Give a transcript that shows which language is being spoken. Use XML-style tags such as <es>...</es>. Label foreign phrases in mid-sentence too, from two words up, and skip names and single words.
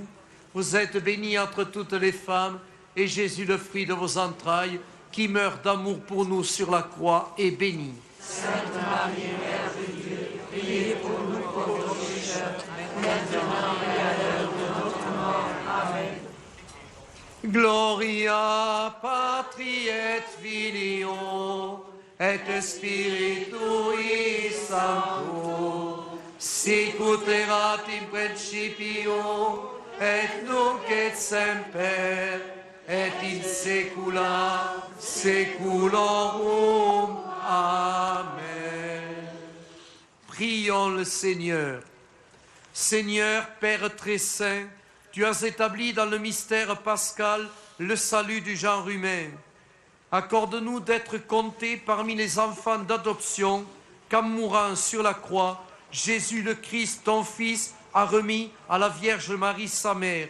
<fr>Vous êtes bénie entre toutes les femmes, et Jésus, le fruit de vos entrailles, qui meurt d'amour pour nous sur la croix, est béni. Sainte Marie, Mère de Dieu, priez pour nous pauvres pécheurs, maintenant et à l'heure de notre mort. Amen.</fr> <la>Gloria Patri et Filio et Spiritui Sancto, sic ut erat in principio et nunc et semper et in saecula saeculorum.</la> <fr>Amen. Prions le Seigneur. Seigneur, Père très saint, tu as établi dans le mystère pascal le salut du genre humain. Accorde-nous d'être comptés parmi les enfants d'adoption qu'en mourant sur la croix, Jésus le Christ, ton Fils, a remis à la Vierge Marie, sa mère.</fr>